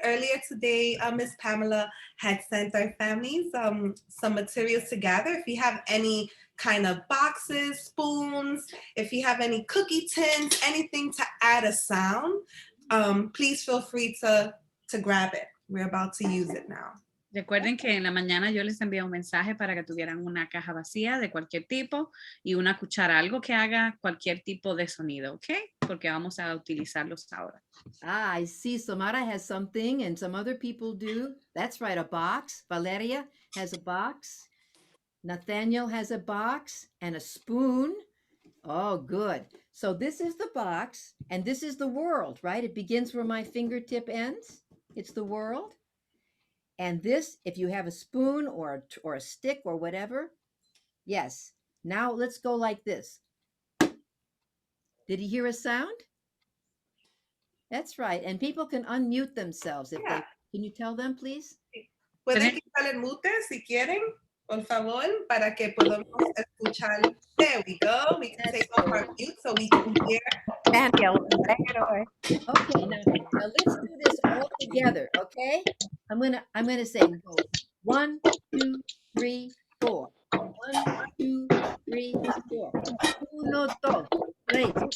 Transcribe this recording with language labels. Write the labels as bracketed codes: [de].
[en] Earlier today, Miss Pamela had sent our families some materials to gather. If you have any kind of boxes, spoons, if you have any cookie tins, anything to add a sound, please feel free to grab it. We're about to use it now. [es] Recuerden que en la mañana yo les envié un mensaje para que tuvieran una caja vacía de cualquier tipo y una cuchara, algo que haga cualquier tipo de sonido, ¿ok? Porque vamos a utilizarlos ahora. [en] Ah, I see Samara has something and some other people do. That's right, a box. Valeria has a box. Nathaniel has a box and a spoon. Oh, good. So this is the box and this is the world, right? It begins where my fingertip ends. It's the world. And this, if you have a spoon or a stick or whatever, yes. Now let's go like this. Did you hear a sound? That's right. And people can unmute themselves if they, can you tell them, please? [es] Pueden quitar el mute si quieren, por favor, para que podamos escuchar. [en] There we go. We can take off our mute so we can hear. Daniel, take it away. Okay, now let's do this all together, okay? I'm gonna say go 1, 2, 3, 4. 1, 2, 3, 4. 1, 2, 3, 4.